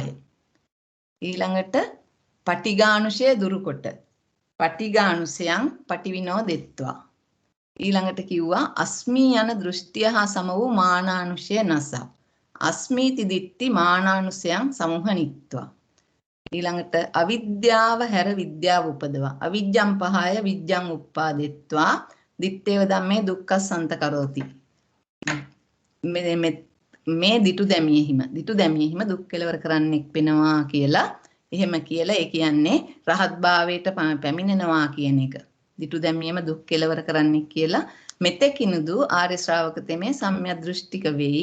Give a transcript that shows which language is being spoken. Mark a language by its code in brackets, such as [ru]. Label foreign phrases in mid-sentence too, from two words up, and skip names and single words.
[si] ඊළඟට පටිඝානුශය දුරුකොට [pi] පටිඝානුසයන් පටිවිනෝදෙත්වා. [si] ඊළඟට කිව්වා අස්මී යන දෘෂ්ටිය හා සම වූ මානානුශය නසා. [pi] අස්මීති දිට්ඨි මානානුසයන් සමුහනිත්වා. [si] ඊළඟට අවිද්‍යාව හැර විද්‍යාව උපදවා. [pi] අවිජ්ජං පහය විජ්ජං උප්පාදෙත්වා. දිත්තේව ධම්මේ දුක්ඛසන්ත කරෝති. [si] මේ දිටු දැමියෙහිම දුක් කෙලවර කරන්නෙක් වෙනවා කියලා එහෙම කියලා ඒ කියන්නේ රහත් භාවයට පැමිණෙනවා කියන එක. දිටු දැමියෙම දුක් කෙලවර කරන්නෙක් කියලා මෙතෙකිනුදු ආර්ය ශ්‍රාවක තෙමේ සම්‍යක් දෘෂ්ටික වෙයි.